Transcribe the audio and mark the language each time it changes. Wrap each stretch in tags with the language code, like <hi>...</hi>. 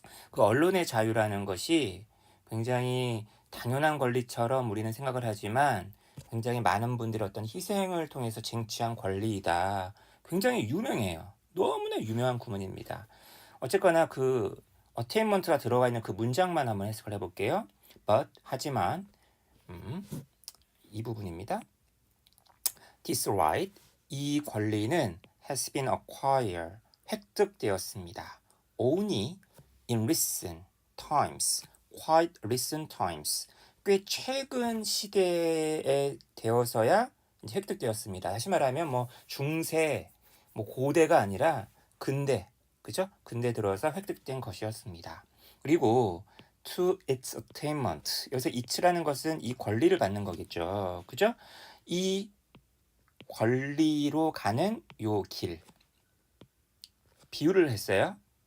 <ko>그 언론의 자유라는 것이 굉장히 당연한 권리처럼 우리는 생각을 하지만, 굉장히 많은 분들의 어떤 희생을 통해서 쟁취한 권리이다. 굉장히 유명해요. 너무나 유명한 구문입니다. 어쨌거나 그 attainment가 들어가 있는 그 문장만 한번 해석을 해볼게요.</ko> <en>but</en> <ko>하지만 이 부분입니다.</ko> <en>This right,</en> <ko>이 권리는</ko> <en>has been acquired,</en> <ko>획득되었습니다.</ko> <en>only in recent times, quite recent times,</en> <ko>꽤 최근 시대에 되어서야 이제 획득되었습니다. 다시 말하면 뭐 중세, 뭐 고대가 아니라 근대, 그죠? 근대 들어서 획득된 것이었습니다. 그리고</ko> <en>to its attainment,</en> <ko>여기서 it라는 것은 이 권리를 갖는 거겠죠. 그죠? 이 권리로 가는 요 길, 비유를 했어요.</ko>